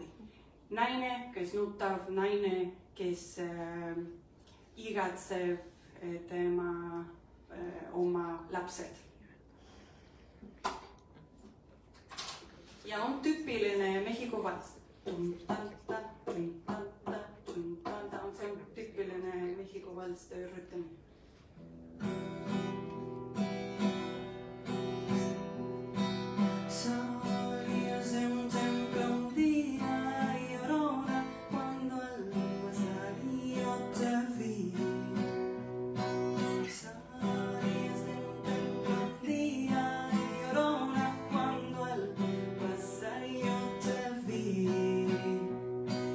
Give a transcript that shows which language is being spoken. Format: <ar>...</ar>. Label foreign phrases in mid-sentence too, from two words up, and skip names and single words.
<et>Naine, kes nutab, naine, kes igatseb tema oma lapsed. Ja on tüüpiline Mehhiko vals. See on tüüpiline Mehhiko vals rütm.</et> <es>Salías de un templo un día, Llorona, cuando al pasaría te vi. Salías de un templo un día, Llorona, cuando al pasaría te vi.</es>